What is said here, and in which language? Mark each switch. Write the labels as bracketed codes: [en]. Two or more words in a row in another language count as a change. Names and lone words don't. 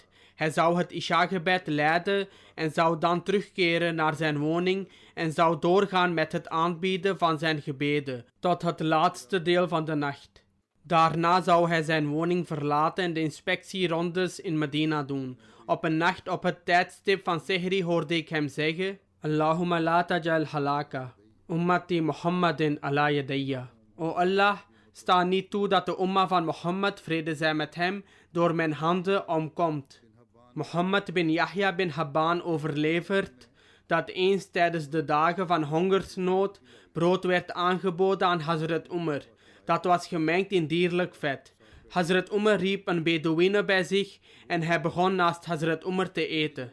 [nl] Hij zou het Isha-gebed leiden en zou dan terugkeren naar zijn woning en zou doorgaan met het aanbieden van zijn gebeden tot het laatste deel van de nacht. Daarna zou hij zijn woning verlaten en de inspectierondes in Medina doen. Op een nacht op het tijdstip van Sehri hoorde ik hem zeggen: [ar] اللهم لا تجعل هلاك أمة محمد على يدي. [nl] O Allah, sta niet toe dat de umma van Mohammed, vrede zij met hem, door mijn handen omkomt. Mohammed bin Yahya bin Habban overlevert dat eens tijdens de dagen van hongersnood brood werd aangeboden aan Hazrat Umar. Dat was gemengd in dierlijk vet. Hazrat Umar riep een Bedouine bij zich en hij begon naast Hazrat Umar te eten.